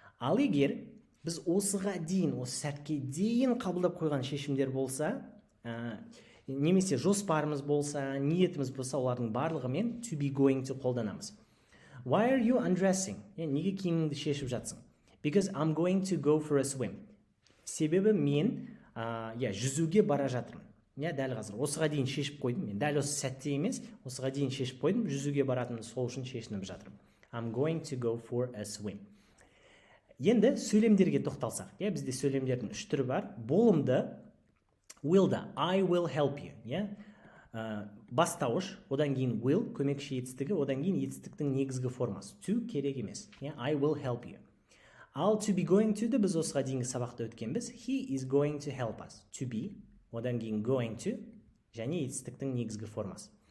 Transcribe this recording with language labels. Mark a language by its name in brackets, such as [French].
[Kazakh] Ал егер біз осыға дейін, осы сәтке дейін қабылдап қойған шешімдер болса, немесе жоспарымыз болса, ниетіміз болса, олардың барлығымен to be going to қолданамыз. [English] Why are you undressing? [Kazakh] Неге киіміңді шешіп жатсың? [English] Because I'm going to go for a swim. [Kazakh] Себебі мен жүзуге бара жатырмын. Дәл қазір осыға дейін шешіп қойдым. Мен дәл осы сәтте емес, осыға дейін шешіп қойдым, жүзуге баратынымды сол үшін шешініп жатырмын. [English] I'm going to go for a swim. [Kazakh] Енді сөйлемдерге тоқталсақ, бізде сөйлемдердің 3 түрі бар. Болымды, will'да [English] I will help you. [Kazakh] Бастауыш, одан кейін will, көмекші етістігі, одан кейін етістіктің негізгі формасы. To керек емес. [English] I will help you. [Kazakh] Ал to be going to-ді біз осыға дейінгі сабақта өткенбіз. [English] He is going to help us. [Kazakh] To be, одан кейін going to, және етістіктің негізгі формасы.